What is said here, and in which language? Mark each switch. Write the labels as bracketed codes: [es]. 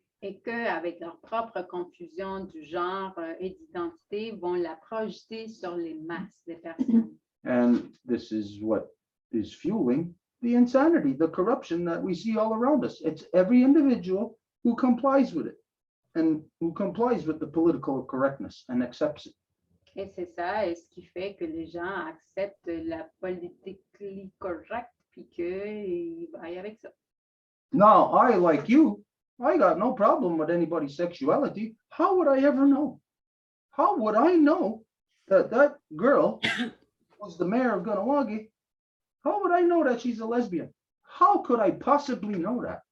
[fr] Et qu'avec leur propre confusion du genre et d'identité, vont la projeter sur les masses des personnes. [en] And this is what is fueling the insanity, the corruption that we see all around us. It's every individual who complies with it and who complies with the political correctness and accepts it. [fr] Et c'est ça, et ce qui fait que les gens acceptent la [en] politically correct, [fr] puis qu'ils aillent avec ça. [en] Now, I, like you, I got no problem with anybody's sexuality. How would I ever know? How would I know that that girl was the mayor of Kahnawake? How would I know that she's a lesbian? How could I possibly know that?